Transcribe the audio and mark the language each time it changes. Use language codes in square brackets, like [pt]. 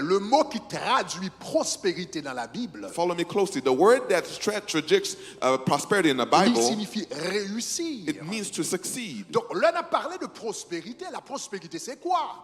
[fr] Le mot qui traduit prospérité dans la Bible, [en] Follow me closely. The word that traducts prosperity in the [fr] il [en] Bible, [fr] signifie réussir. [en] it means to succeed. [fr] Donc, là, on a parlé de prospérité. La prospérité, c'est quoi?